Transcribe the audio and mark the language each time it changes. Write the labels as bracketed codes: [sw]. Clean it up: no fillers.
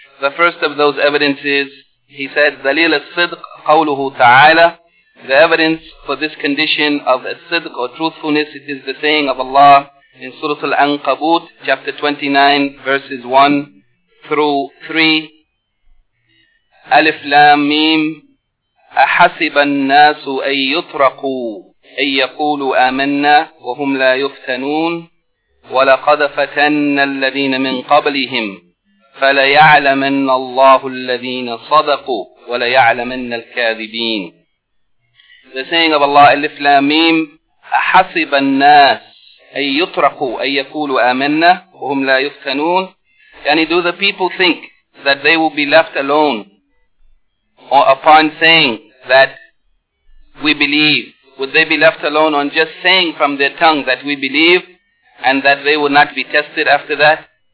[en] The first of those evidences, he said, [ar] دليل الصدق قوله تعالى. [en] The evidence for this condition of as-sidq or truthfulness, it is the saying of Allah in Surah Al-Ankabut, chapter 29, verses 1-3. [ar] Alif Lam Mim. أحسب الناس أن يطرقوا أن يقولوا آمنا وهم لا يفتنون ولقد فتن الذين من قبلهم فليعلمن الله الذين صدقوا وليعلمن الكاذبين. [en] The saying of Allah, [ar] Alif Lam Mim, أحسب الناس أن يطرقوا أن يقولوا آمنا وهم لا يفتنون. [en] يعني do the people think that they will be left alone or upon saying that we believe, Would they be left alone on just saying from their tongue that we believe, and that they would not be tested after that?